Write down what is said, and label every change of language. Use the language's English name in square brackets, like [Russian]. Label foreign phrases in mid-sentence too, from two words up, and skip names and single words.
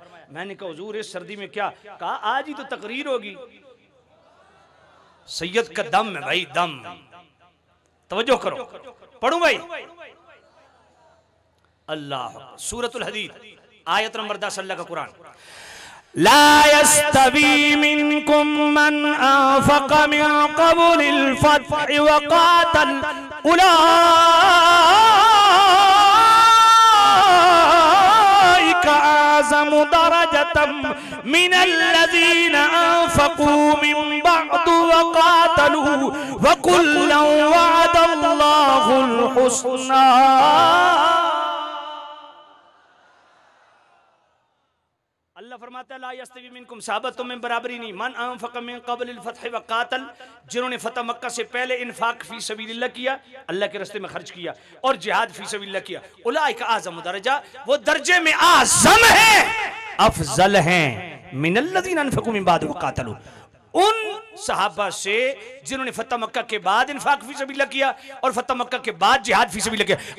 [Hindi] मैंने कहा हुजूर इस सर्दी में क्या कहा, आज ही तो तकरीर होगी। सैयद का दम है भाई, दम। तवज्जो करो, पढ़ूं भाई। अल्लाह, सूरतुल हदीद आयत नंबर 10 अल्लाह का कुरान, [Arabic] لا يستوي منكم من أنفق من قبل الفتح وقاتل أولئك أعظم درجة من الذين أنفقوا من بعد وقاتلوا وكلا وعد الله الحسنى. [Hindi] अल्लाह फरमाता है [Arabic] لا يستوي منكم, [Hindi] साहबा तुम में बराबरी नहीं, [Arabic] من أنفق من قبل الفتح وقاتل, [Hindi] जिन्होंने फतह मक्का से पहले [Arabic] إنفاق في سبيل الله [Hindi] किया, अल्लाह के रास्ते में खर्च किया, और [Arabic] جهاد في سبيل الله [Hindi] किया। [Arabic] أولئك أعظم درجة, [Hindi] वो दर्जे में आज़म है, अफजल हैं, [Arabic] من الذين أنفقوا من بعد وقاتلوا, [Hindi] उन सहाबा से जिन्होंने फतह मक्का के बाद [Arabic] إنفاق في سبيل الله [Hindi] किया और फतह मक्का के बाद [Arabic] جهاد في سبيل الله [Hindi] किया।